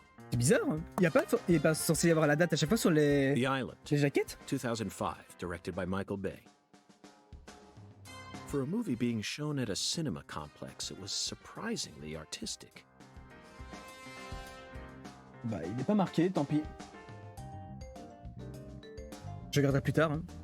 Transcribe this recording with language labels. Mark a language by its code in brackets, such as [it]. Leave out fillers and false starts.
[fr] C'est bizarre, hein. Il est pas censé y avoir la date à chaque fois sur les jaquettes? [en] 2005, directed by Michael Bay. For a movie being shown at a cinema complex, it was surprisingly artistic. [fr] Bah, il n'est pas marqué, tant pis. Je regarderai plus tard. Hein.